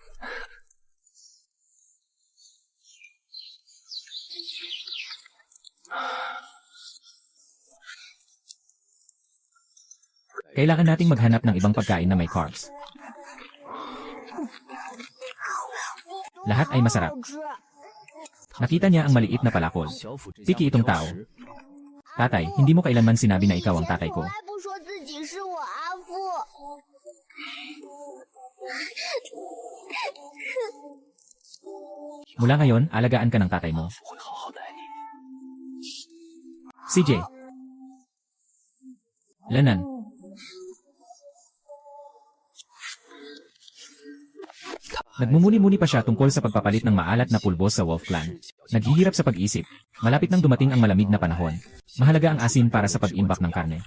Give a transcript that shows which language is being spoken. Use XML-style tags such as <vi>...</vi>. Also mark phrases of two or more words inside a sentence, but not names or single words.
<tl>Kailangan nating maghanap ng ibang pagkain na may carbs. Lahat ay masarap.</tl> <zh>好吃。</zh> <tl>Nakita niya ang maliit na palakol.</tl> <zh>小腹之</zh> <tl>Piki</tl> <zh>家</zh> <tl>itong</tl> <zh>不挑</zh> <tl>tao.</tl> <zh>食，</zh> <tl>Tatay, hindi mo kailanman sinabi na ikaw ang</tl> <zh>以前</zh> <tl>tatay</tl> <zh>从</zh> <tl>ko.</tl> <zh>来不说自己是我阿父。</zh> <tl>Mula ngayon, alagaan ka ng tatay mo.</tl> <zh>会好好待你。</zh> <tl>CJ. Lenan. Nagmumuni-muni pa siya tungkol sa pagpapalit ng maalat na pulbos sa Wolf Clan. Naghihirap sa pag-isip. Malapit nang dumating ang malamig na panahon. Mahalaga ang asin para sa pag-imbak ng karne.</tl>